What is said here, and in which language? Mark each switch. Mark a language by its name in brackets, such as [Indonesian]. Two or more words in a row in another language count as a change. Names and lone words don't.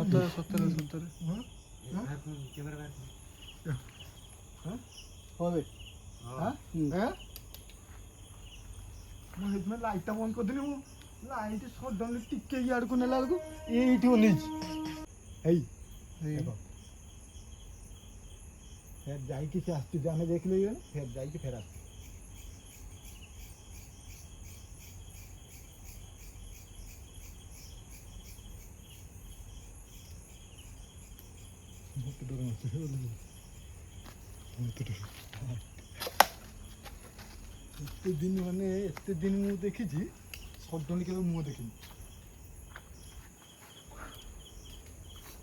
[Odia] ସତରେ [Bangla] হবে হ্যাঁ হ্যাঁ [Odia] ମୁଁ ସେଇଥିପାଇଁ ଲାଇଟ୍ଟା ବନ୍ଦ କରିଦେଲି ମୁଁ ଲାଇଟ୍ ସଡନ୍ଲି ଟିକେ ଇଆଡ଼କୁ ନେଲା ବେଳକୁ ଏଇଠି ଅନେଇଛି ହେଇ ଦେଖ ଫେର ଯାଇକି ସେ ଆସୁଛି ଆମେ ଦେଖିଲେ ଇଏ ଫେର ଯାଇକି ଫେର ଆସୁଛି ମୋତେ ଡର ମାରୁଛି ଏତେ ଦିନ ମାନେ ଏତେ ଦିନ ମୁଁ ଦେଖିଛି ସଡନ୍ଲି କେବେ ମୁହଁ ଦେଖିନି